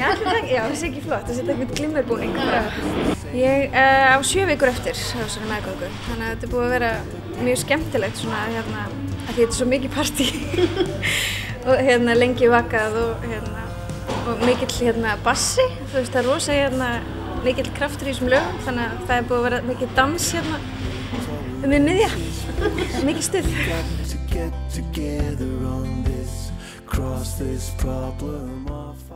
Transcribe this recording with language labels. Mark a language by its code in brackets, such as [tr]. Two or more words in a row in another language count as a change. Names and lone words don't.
[is] Já, það sé ekki flott, það setja eitthvað glimmerbúning bara. Ég á 7 vikur eftir þessari meðgöngu, þannig að þetta búið að vera mjög skemmtilegt svona að því þetta svo mikið partí og lengi vakað og mikill bassi, þú veist það er rosa mikill kraftur í þessum lögum, þannig að það er búið að vera mikill dans við miðja, mikill stuð. [en] Get together on this, cross this problem off.